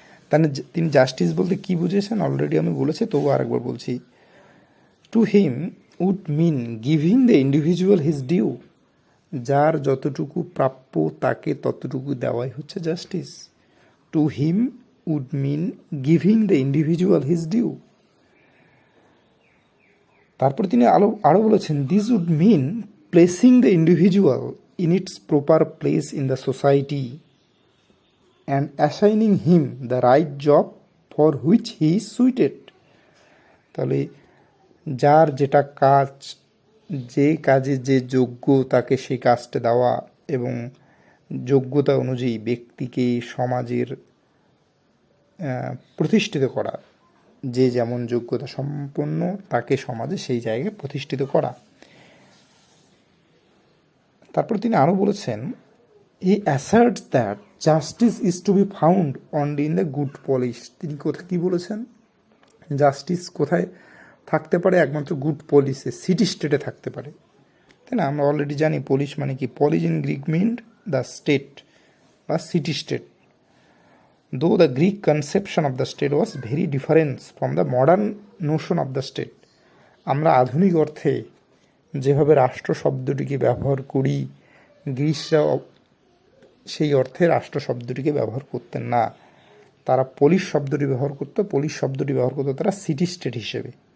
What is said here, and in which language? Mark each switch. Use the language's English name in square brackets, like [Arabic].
[Bangla] তাহলে তিনি জাস্টিস বলতে কি বুঝিয়েছেন অলরেডি আমি বলেছি, তবু আরেকবার বলছি। [English] To him would mean giving the individual his due. [Bangla] যার যতটুকু প্রাপ্য তাকে ততটুকু দেওয়াই হচ্ছে justice. [English] To him would mean giving the individual his due. [Bangla] তারপরে তিনি আরও বলেছেন, [English] This would mean placing the individual in its proper place in the society and assigning him the right job for which he is suited. [Bangla] তাহলে যার যেটা কাজ, যে কাজে যে যোগ্য তাকে সেই কাজটা দেওয়া, এবং যোগ্যতা অনুযায়ী ব্যক্তিকে সমাজের প্রতিষ্ঠিত করা, যে যেমন যোগ্যতা সম্পন্ন তাকে সমাজে সেই জায়গায় প্রতিষ্ঠিত করা। তারপর তিনি আরও বলেছেন, [English] He asserts that justice is to be found only in the good polis. [Bangla] তিনি কোথায় কী বলেছেন? জাস্টিস কোথায় থাকতে পারে? একমাত্র গুড পলিশে, সিটি স্টেটে থাকতে পারে, তাই না? আমরা অলরেডি জানি পলিশ মানে কি। [English] polis in Greek mean the state [Bangla] বা city state. [English] though the Greek conception of the state was very different from the modern notion of the state. [Bangla] আমরা আধুনিক অর্থে যেভাবে রাষ্ট্র শব্দটিকে ব্যবহার করি, গ্রিসরা সেই অর্থে রাষ্ট্র শব্দটিকে ব্যবহার করতেন না। তারা পলিশ শব্দটি ব্যবহার করতো। পলিশ শব্দটি ব্যবহার করতো তারা সিটি স্টেট হিসেবে।